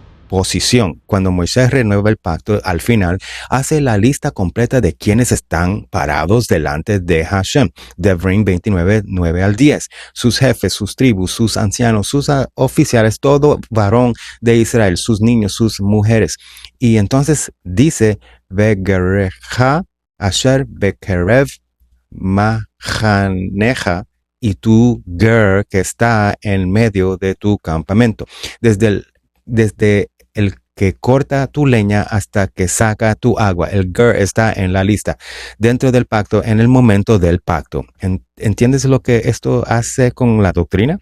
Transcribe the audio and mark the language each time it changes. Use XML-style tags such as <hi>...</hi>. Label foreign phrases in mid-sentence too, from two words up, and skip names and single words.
<es>Cuando Moisés renueva el pacto, al final hace la lista completa de quienes están parados delante de Hashem. Devarim 29, 9 al 10. Sus jefes, sus tribus, sus ancianos, sus oficiales, todo varón de Israel, sus niños, sus mujeres. Y entonces dice,</es> <he>וגרך אשר בקרב מחניך,</he> <es>y tu ger que está en medio de tu campamento. Desde el que corta tu leña hasta que saca tu agua. El ger está en la lista, dentro del pacto, en el momento del pacto. ¿Entiendes lo que esto hace con la doctrina?</es>